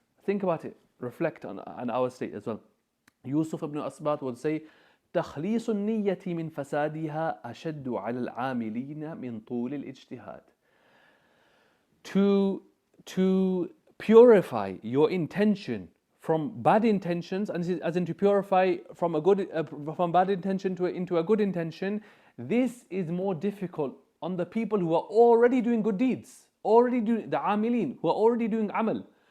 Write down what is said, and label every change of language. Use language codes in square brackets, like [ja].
[en] Think about it, reflect on our state as well. Yusuf ibn Asbat would say, [ar] تخليص النية من فسادها أشد على العاملين من طول الاجتهاد. [en] To purify your intention from bad intentions, and as in to purify from bad intention into a good intention, this is more difficult on the people who are already doing good deeds, already doing the amilin, who are already doing amal.